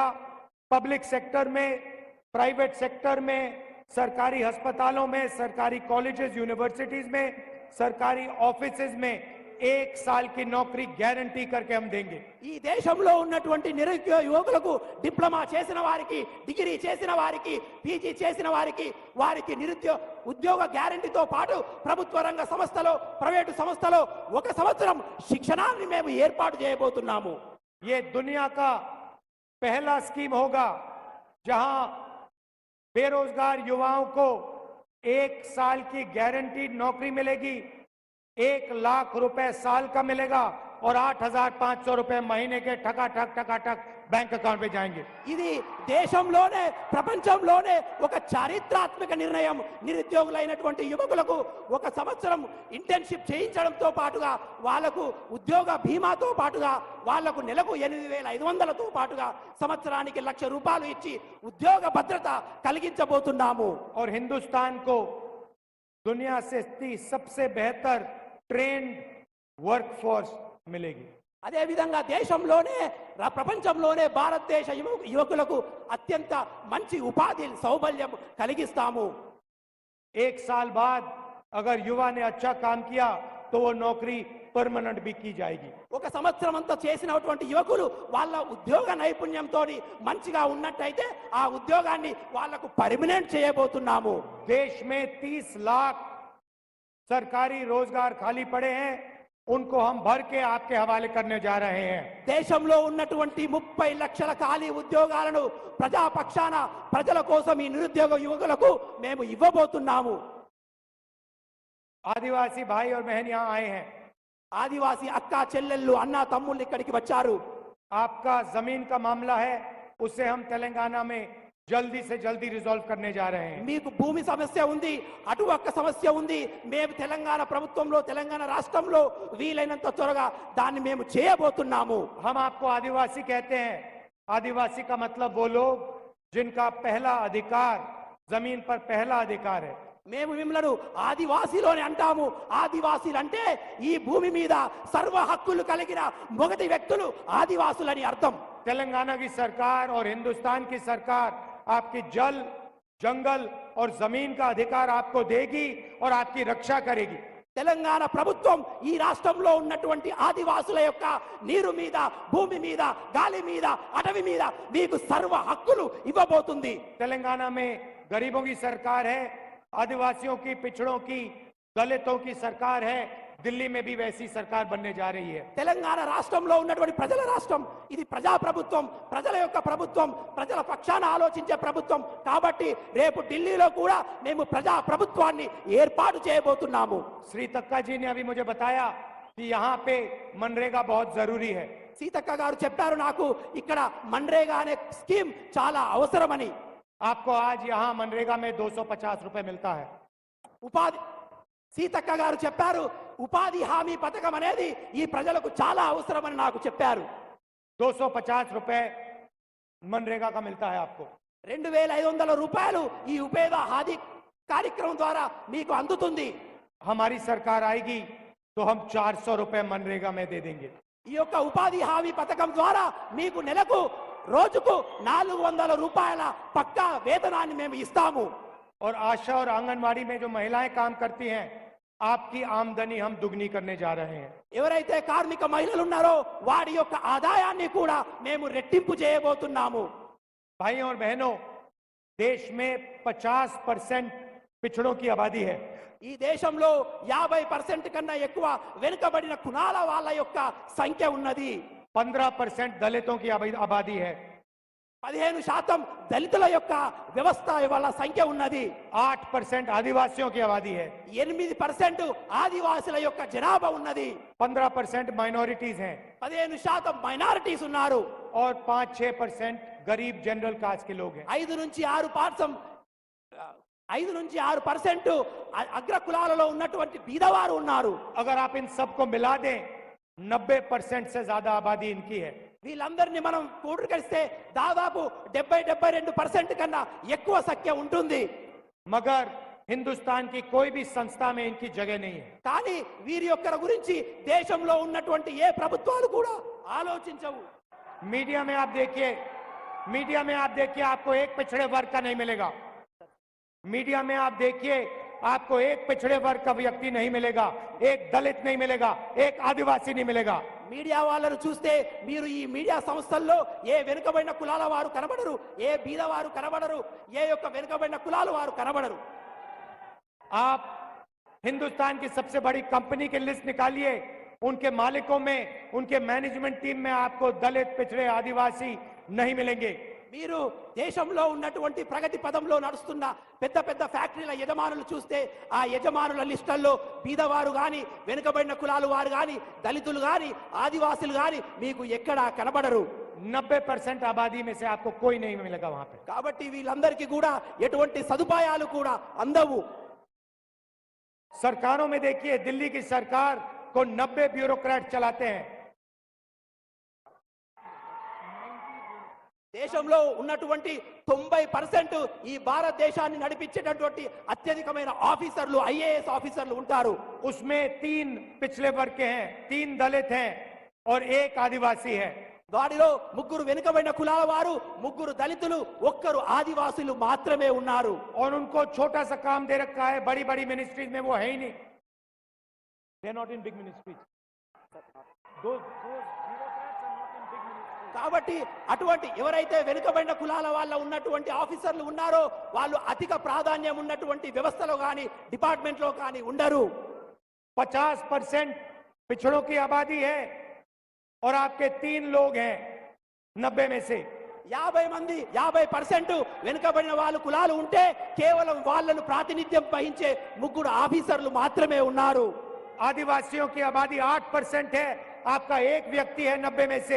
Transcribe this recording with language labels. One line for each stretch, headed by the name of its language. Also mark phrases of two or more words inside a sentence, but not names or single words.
English: public sector
Hindi: में,
English: private sector
Hindi: में, सरकारी अस्पतालों में, सरकारी
English: colleges universities
Hindi: में, सरकारी ऑफिसेज में 1 साल की नौकरी गारंटी करके हम देंगे।
Telugu: ఈ దేశంలో ఉన్నటువంటి నిరుద్యోగ యువకులకు డిప్లొమా చేసిన వారికి, డిగ్రీ చేసిన వారికి, పీజీ చేసిన వారికి వారికి ఉద్యోగ గ్యారంటీతో పాటు ప్రభుత్వ రంగ సంస్థలో, ప్రైవేటు సంస్థలో 1 సంవత్సరం శిక్షణాన్ని మేము ఏర్పాటు చేయబోతున్నాము।
Hindi: ये दुनिया का पहला स्कीम होगा जहां बेरोजगार युवाओं को 1 साल की गारंटीड नौकरी मिलेगी, 1 लाख रुपए साल का मिलेगा और 8,500 रुपए महीने के ठकाठक
English: bank account
Hindi: पे जाएंगे।
Telugu: ఇది దేశంలోనే ప్రపంచంలోనే ఒక చారిత్రాత్మక నిర్ణయం। నిరుద్యోగులైనటువంటి యువకులకు 1 సంవత్సరం ఇంటర్న్షిప్ చేయించడంతో పాటుగా వాళ్లకు ఉద్యోగ బీమాతో పాటుగా వాళ్లకు నెలకు 8,500తో పాటుగా సంవత్సరానికి 1,00,000 రూపాయలు ఇచ్చి ఉద్యోగ భద్రత కలిగించబోతున్నాము।
Hindi: और हिंदुस्तान को दुनिया से सबसे बेहतर
English: trained workforce
Hindi: मिलेगी।
Telugu: అదే విధంగా దేశంలోనే ప్రపంచంలోనే భారతదేశ యువకులకు అత్యంత మంచి ఉపాధి సౌబల్యం కలిగిస్తాము।
Hindi: 1 साल बाद अगर युवा ने अच्छा काम किया तो वो नौकरी परमानेंट भी की जाएगी।
Telugu: 1 సంవత్సరం అంతా చేసినటువంటి యువకులు వాళ్ళ ఉద్యోగ నైపుణ్యంతో మంచిగా ఉన్నట్టయితే ఆ ఉద్యోగాన్ని వాళ్ళకు పర్మనెంట్ చేయబోతున్నాము।
Hindi: देश में 30 लाख सरकारी रोजगार खाली पड़े हैं, उनको हम भर के आपके हवाले करने जा रहे हैं।
Telugu: దేశంలో ఉన్నటువంటి 30 లక్షల ఖాళీ ఉద్యోగాలను ప్రజాపక్షాన ప్రజల కోసం ఈ నిరుద్యోగ యువకులకు మేము ఇవ్వబోతున్నాము।
Hindi: आदिवासी भाई और बहन यहाँ आए हैं।
Telugu: ఆదివాసీ అక్క చెల్లెళ్ళు అన్న తమ్ముళ్ళు ఇక్కడికి వచ్చారు।
Hindi: आपका जमीन का मामला है, उसे हम तेलंगाना में जल्दी से जल्दी रिजॉल्व करने जा रहे हैं।
Telugu: మీకు భూమి సమస్య ఉంది, అటు ఒక్క సమస్య ఉంది। మేము తెలంగాణ ప్రభుత్వంలో, తెలంగాణ రాష్ట్రంలో వీలైనంత త్వరగా దాన్ని మేము చేయబోతున్నాము।
Hindi: हम आपको आदिवासी कहते हैं। आदिवासी का मतलब वो लोग जिनका पहला अधिकार, जमीन पर पहला अधिकार है।
Telugu: మేము మిమ్మల్ని ఆదివాసీలోనే అంటాము। ఆదివాసీలు అంటే ఈ భూమి మీద సర్వ హక్కులు కలిగిన మొదటి వ్యక్తులు ఆదివాసులని అర్థం।
Hindi: तेलंगाना की सरकार और हिंदुस्तान की सरकार आपकी जल, जंगल और जमीन का अधिकार आपको देगी और आपकी रक्षा करेगी।
Telugu: తెలంగాణ ప్రభుత్వం ఈ రాష్ట్రంలో ఉన్నటువంటి ఆదివాసుల యొక్క నీరు మీద, భూమి మీద, గాలి మీద, అటవీ మీద మీకు సర్వ హక్కులు ఇవ్వబోతుంది।
Hindi: तेलंगाना में गरीबों की सरकार है, आदिवासियों की, पिछड़ों की, दलितों की सरकार है। दिल्ली में भी वैसी सरकार बनने जा रही है।
Telugu: తెలంగాణ రాష్ట్రంలో ఉన్నటువంటి ప్రజల రాష్ట్రం ఇది, ప్రజా ప్రభుత్వం, ప్రజల యొక్క ప్రభుత్వం, ప్రజల పక్షాన ఆలోచించే ప్రభుత్వం కాబట్టి రేపు ఢిల్లీలో కూడా మేము ప్రజా ప్రభుత్వాన్ని ఏర్పాటు చేయబోతున్నాము।
Hindi: श्री तक्का जी ने अभी मुझे बताया कि यहाँ पे मनरेगा बहुत जरूरी है।
Telugu: సీతక్క గారు చెప్పారు నాకు ఇక్కడ మన్రేగా అనే స్కీమ్ చాలా అవసరమని।
Hindi: आपको आज यहाँ मनरेगा में 250 रुपए मिलता है।
Telugu: ఉపాధి సీతక్క గారు చెప్పారు ఉపాధి హామీ పథకం అనేది ఈ ప్రజలకు చాలా అవసరమని నాకు చెప్పారు।
Hindi: 250 रुपए मनरेगा का मिलता है आपको।
Telugu: 2,500 రూపాయలు ఈ ఉపాధి హామీ కార్యక్రమం ద్వారా మీకు అందుతుంది।
Hindi: हमारी सरकार आएगी तो हम 400 रुपए मनरेगा में दे देंगे।
Telugu: ఈ యొక్క ఉపాధి హామీ పథకం ద్వారా మీకు నెలకు రోజుకు 400 రూపాయల పక్కా వేతనాన్ని మేము ఇస్తాము।
Hindi: और आशा और आंगनवाड़ी में जो महिलाएं काम करती हैं, आपकी आमदनी हम दुगनी करने जा रहे हैं।
Telugu: ఎవరైతే కార్మిక మహిళలు ఉన్నారో వారి యొక్క ఆదాయాన్ని కూడా మేము రెట్టింపు చేయబోతున్నాము।
Hindi: भाइयों और बहनों, देश में 50% पिछड़ों की आबादी है।
Telugu: ఈ దేశంలో 50% కన్నా ఎక్కువ వెనుకబడిన కులాల వాళ్ళ యొక్క సంఖ్య ఉన్నది।
Hindi: 15% दलितों की आबादी है।
Telugu: 15% దళితుల యొక్క వ్యవస్థ వాళ్ళ సంఖ్య ఉన్నది।
Hindi: 8% आदिवासियों की आबादी है।
Telugu: 8% ఆదివాసుల యొక్క జనాభా ఉన్నది।
Hindi: 15% माइनॉरिटीज हैं
Telugu: 15% మైనారిటీస్ ఉన్నారు।
Hindi: और 5-6% गरीब
English: general caste
Hindi: के लोग हैं।
Telugu: 5-6% అగ్ర కులాలలో ఉన్నటువంటి బీదవారు ఉన్నారు।
Hindi: अगर आप इन सबको मिला दें, 90% से ज्यादा आबादी इनकी है।
Telugu: వీళ్ళందరినీ మనం కూడగలిస్తే దాదాపు 70-72% కన్నా ఎక్కువ సంఖ్య ఉంటుంది।
Hindi: मगर हिंदुस्तान की कोई भी संस्था में इनकी जगह नहीं है।
Telugu: కానీ వీరి యొక్క గురించి దేశంలో ఉన్నటువంటి ఏ ప్రభుత్వాలు కూడా ఆలోచించవు।
Hindi: मीडिया में आप देखिए, आपको एक पिछड़े वर्ग का नहीं मिलेगा। मीडिया में आप देखिए आपको एक पिछड़े वर्ग का व्यक्ति नहीं मिलेगा, एक दलित नहीं मिलेगा, एक आदिवासी नहीं मिलेगा।
Telugu: మీడియా వాళ్ళను చూస్తే మీరు ఈ మీడియా సంస్థల్లో ఏ వెనుకబడిన కులాల వారు కనబడరు, ఏ బీద వారు కనబడరు, ఏ యొక్క వెనుకబడిన కులాల వారు కనబడరు.
Hindi: आप हिंदुस्तान की सबसे बड़ी कंपनी की लिस्ट निकालिए, उनके मालिकों में, उनके
English: management team
Hindi: में आपको दलित, पिछड़े, आदिवासी नहीं मिलेंगे।
Telugu: మీరు దేశంలో ఉన్నటువంటి ప్రగతి పదంలో నడుస్తున్న పెద్ద పెద్ద ఫ్యాక్టరీల యజమానులు చూస్తే ఆ యజమానుల లిస్టుల్లో బీదవారు గాని, వెనుకబడిన కులాలు వారు గాని, దళితులు గాని, ఆదివాసులు గాని మీకు ఎక్కడా కనబడరు.
Hindi: 90% आबादी में से आपको कोई नहीं मिलेगा वहां पे।
Telugu: కాబట్టి వీళ్ళందరికీ కూడా ఎటువంటి సదుపాయాలు కూడా అందవు.
Hindi: सरकारों में देखिए, दिल्ली की सरकार को 90 ब्यूरोक्रेट चलाते हैं।
Telugu: దేశంలో ఉన్నటువంటి 90% ఈ భారతదేశాన్ని నడిపించేటటువంటి అత్యధికమైన ఆఫీసర్లు, ఐఏఎస్ ఆఫీసర్లు ఉంటారు.
Hindi: उसमें 3 पिछले वर्ग के हैं, 3 दलित हैं और 1 आदिवासी है।
Telugu: వారిలో 3 వెనుకబడిన కులాల వారు, 3 దళితులు, 1 ఆదివాసులు మాత్రమే ఉన్నారు.
Hindi: और उनको छोटा सा काम दे रखा है, बड़ी बड़ी मिनिस्ट्रीज में वो है ही नहीं।
English: they not in big ministries.
Telugu: కాబట్టి అటువంటి ఎవరైతే వెనుకబడిన కులాల వాళ్ళ ఉన్నటువంటి ఆఫీసర్లు ఉన్నారో వాళ్ళు అధిక ప్రాధాన్యం ఉన్నటువంటి వ్యవస్థలో కానీ, డిపార్ట్మెంట్లో కానీ ఉండరు.
Hindi: 50% पिछड़ों की आबादी है और आपके 3 लोग हैं 90 में से।
Telugu: 50% వెనుకబడిన వాళ్ళు కులాలు ఉంటే కేవలం వాళ్ళను ప్రాతినిధ్యం వహించే 3 ఆఫీసర్లు మాత్రమే ఉన్నారు.
Hindi: आदिवासियों की आबादी 8% है, आपका 1 व्यक्ति है 90 में से।